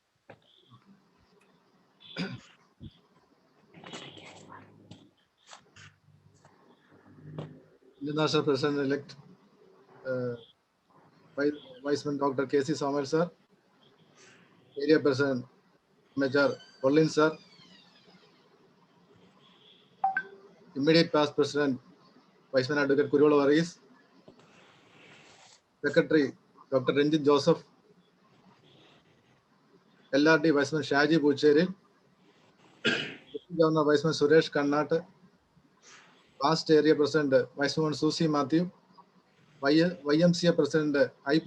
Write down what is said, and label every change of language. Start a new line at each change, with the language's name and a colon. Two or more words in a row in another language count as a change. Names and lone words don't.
English: International President-elect, Vice-Man Dr. K.C. Samuel, sir, Area President, Major Collin, sir, immediate past President, Vice-Man Advocate Kuriola Varghese, Secretary, Dr. Ranjit Joseph, LRD Vice-Man Shaji Bucheri, Governor Vice-Man Suresh Kannat, past Area President, Vice-Man Susie Matthew, YMCA President I.P.